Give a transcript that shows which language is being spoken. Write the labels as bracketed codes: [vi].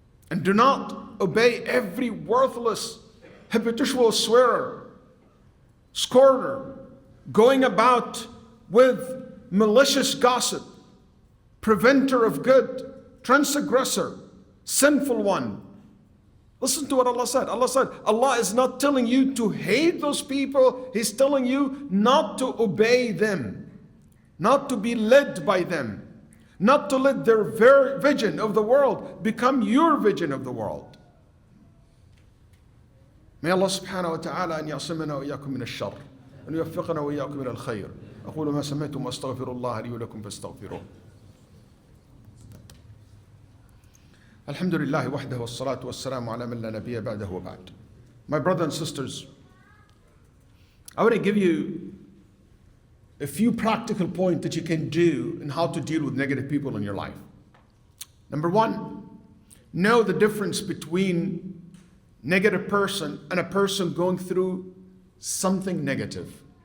[en] And do not obey every worthless, habitual swearer, scorner, going about with malicious gossip, preventer of good, transgressor, sinful one. Listen to what Allah said. Allah said, Allah is not telling you to hate those people. He's telling you not to obey them, not to be led by them, not to let their vision of the world become your vision of the world. May Allah [ar] subhanahu wa ta'ala أن يعصمنا وإياكم من الشر وأن يوفقنا وإياكم إلى الخير. أقول ما سمعتم وأستغفر الله لي ولكم فاستغفروه. الحمد لله وحده والصلاة والسلام على من لا نبي بعده وبعد. [en] My brothers and sisters, I want to give you a few practical points that you can do in how to deal with negative people in your life. Number one, know the difference between negative person and a person going through something negative.